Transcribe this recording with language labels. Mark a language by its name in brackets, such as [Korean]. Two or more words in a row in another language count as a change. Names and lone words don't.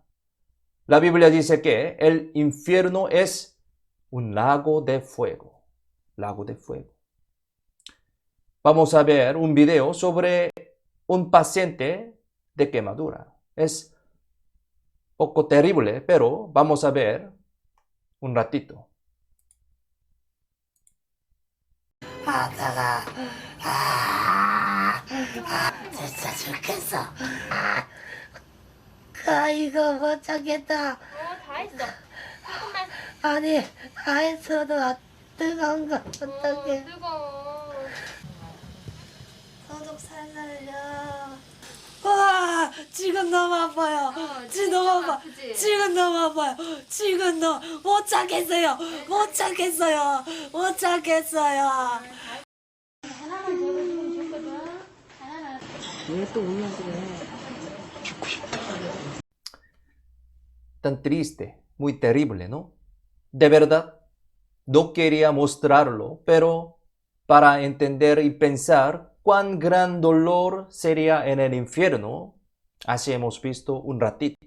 [Spanish] La Biblia dice que el infierno es un lago de fuego. Lago de fuego. Vamos a ver un video sobre un paciente de quemadura. Es poco terrible, pero vamos a ver un ratito. [Korean] 하다가 진짜 죽겠어. 이거 못 참겠다. 다 했어. 조금만. 아니 다 했어도 뜨거운 거 어떡해. 뜨거워. 소독 살살려. 와 지금 너무 아파요. 지금 너무 아파. 그치? 지금 너무 아파요. 지금 못 참겠어요. 못 참겠어요. 못 참겠어요. 하나만 더 해주면 좋거든. 하나만. [Spanish] Tan triste, muy terrible, ¿no? De verdad, no quería mostrarlo, pero para entender y pensar cuán gran dolor sería en el infierno, así hemos visto un ratito.